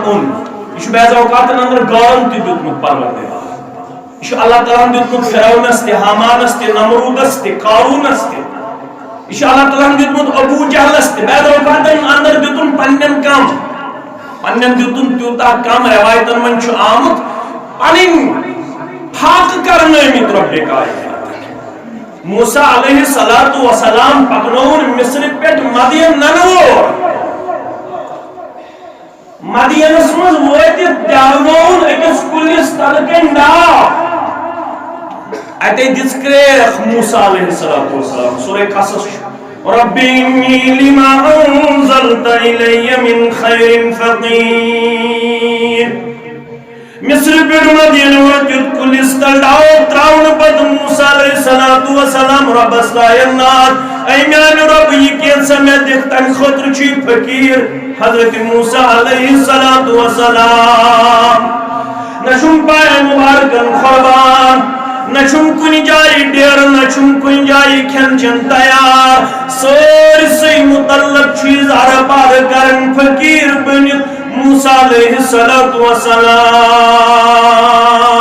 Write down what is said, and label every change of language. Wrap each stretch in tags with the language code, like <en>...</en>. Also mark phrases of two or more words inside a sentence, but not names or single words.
<ks>اوٚن یہِ چھُ بعض اوقاتن اندر گٲرن تہِ دیُتمُت پروردگار یہِ چھُ اللہ تعالیٰ ہن دیُتمُت فرعونس تہِ حامانس تہِ نمروٗدس تہِ قارونس تہِ یہِ چھُ اللہ تعالیٰ ہن دیُتمُت ابوٗ جہلس تہِ بعض اوقاتن اندر دیُتُن پننٮ۪ن کم پننٮ۪ن دیُتُن تیوٗتاہ کم رٮ۪وایتن منٛز چھُ آمُت پنٕنۍ فاقہٕ کرنٲومٕتۍ رۄبہِ کائنات موسیٰ</ks> <ar>علیہ الصلوٰۃ والسلام</ar> <ks>پکنووُن مصرِ پٮ۪ٹھ مدین ننہٕ مدینس منٛز وٲتِتھ دیاونووُن أکِس کُلِس تلہٕ کَنۍ ڈاو اتے دِژ کرٛیکھ موسیٰ</ks> <ar>علیہ الصلوٰۃ والسلام</ar> <ks>سورہ قصص چھُ</ks> <ar>ربی انی لما انزلت الی من خیر فقیر</ar> <ks>مصر پٮ۪ٹھ مدین وٲتِتھ کُلِس تل ڈاو تراونہٕ پتہٕ موسیٰ</ks> <ar>علیہ الصلوٰۃ</ar> <ks>والسلام رۄبس لایَن ناد اے میانہِ رۄبہٕ یہِ کینٛژھا مےٚ دِکھ تمہِ خٲطرٕ چھُ یہِ فقیٖر حضرت موسیٰ</ks> <ar>علیہ الصلوٰۃ والسلام</ar> <ks>نہ چھُم پایَن مُبارکن قۄربان نہ چھُم کُنہِ جایہِ ڈیرٕ نہ چھُم کُنہِ جایہِ کھٮ۪ن چٮ۪ن تیار سٲرسٕے مُتعلق چھُ یہِ زارٕ پارٕ کران فقیٖر بٔنِتھ موسیٰ</ks> <ar>علیہ الصلوٰۃ والسلام</ar>